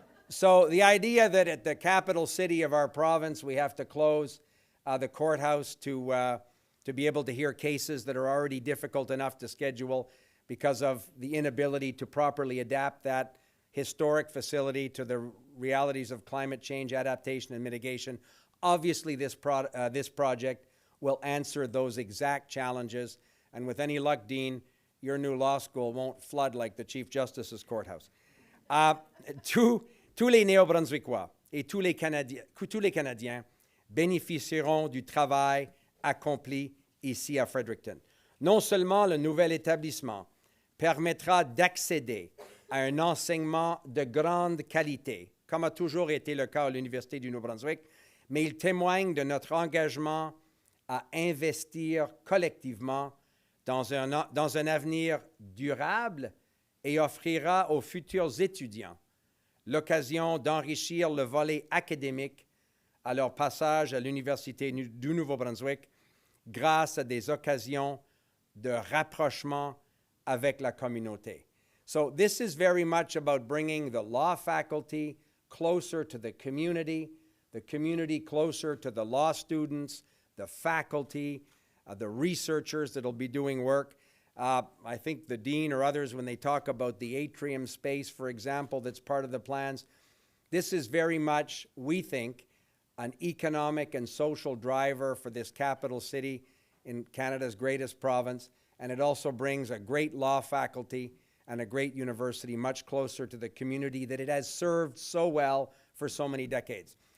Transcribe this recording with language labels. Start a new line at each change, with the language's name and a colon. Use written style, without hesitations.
English: So the idea that at the capital city of our province, we have to close the courthouse to be able to hear cases that are already difficult enough to schedule because of the inability to properly adapt that historic facility to the realities of climate change adaptation and mitigation. Obviously, this project will answer those exact challenges. And with any luck, Dean, your new law school won't flood like the Chief Justice's courthouse.
French: Tous les Néo-Brunswickois et tous les Canadiens bénéficieront du travail accompli ici à Fredericton. Non seulement le nouvel établissement permettra d'accéder à un enseignement de grande qualité, comme a toujours été le cas à l'Université du Nouveau-Brunswick, mais il témoigne de notre engagement à investir collectivement dans un avenir durable et offrira aux futurs étudiants l'occasion d'enrichir le volet académique à leur passage à l'Université du Nouveau-Brunswick grâce à des occasions de rapprochement avec la communauté.
English: So this is very much about bringing the law faculty closer to the community closer to the law students, the faculty, the researchers that will be doing work. I think the dean or others, when they talk about the atrium space, for example, that's part of the plans, this is very much, we think, an economic and social driver for this capital city in Canada's greatest province, and it also brings a great law faculty and a great university much closer to the community that it has served so well for so many decades.